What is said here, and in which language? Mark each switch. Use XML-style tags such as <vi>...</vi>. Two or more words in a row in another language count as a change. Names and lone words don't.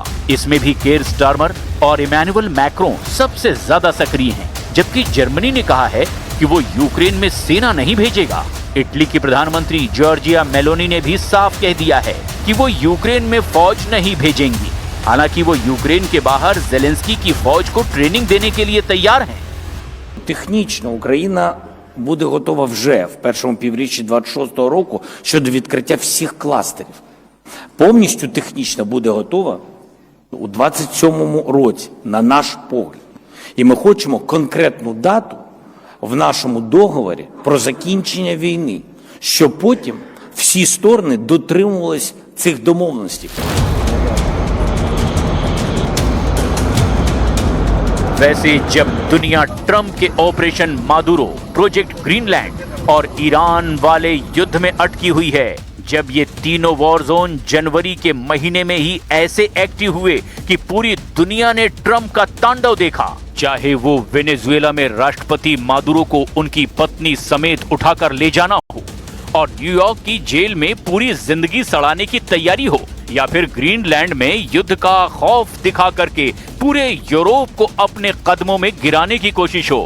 <hi>इसमें भी केयर स्टारमर और इमैनुअल मैक्रों सबसे ज्यादा सक्रिय हैं, जबकि जर्मनी ने कहा है कि वो यूक्रेन में सेना नहीं भेजेगा। इटली की प्रधानमंत्री जॉर्जिया मेलोनी ने भी साफ कह दिया है कि वो यूक्रेन में फौज नहीं भेजेंगी। हालांकि वो यूक्रेन के बाहर ज़ेलेंस्की की फौज को ट्रेनिंग देने के लिए तैयार हैं।</hi> <uk>Технічно Україна буде готова вже в першому півріччі 26-го року щодо відкриття всіх кластерів. Повністю технічно буде готова у 27-му році, на наш погляд. І ми хочемо конкретну дату в нашому договорі про закінчення війни, щоб потім всі сторони дотримувались цих домовленостей.</uk> <hi>वैसे जब दुनिया ट्रंप के ऑपरेशन मादुरो, प्रोजेक्ट ग्रीनलैंड और ईरान वाले युद्ध में अटकी हुई है, जब ये तीनों</hi> <en>war zone</en> <hi>जनवरी के महीने में ही ऐसे एक्टिव हुए कि पूरी दुनिया ने ट्रंप का तांडव देखा, चाहे वो वेनेजुएला में राष्ट्रपति मादुरो को उनकी पत्नी समेत उठाकर ले जाना हो और न्यूयॉर्क की जेल में पूरी जिंदगी सड़ाने की तैयारी हो, या फिर ग्रीनलैंड में युद्ध का खौफ दिखा करके पूरे यूरोप को अपने कदमों में गिराने की कोशिश हो।</hi>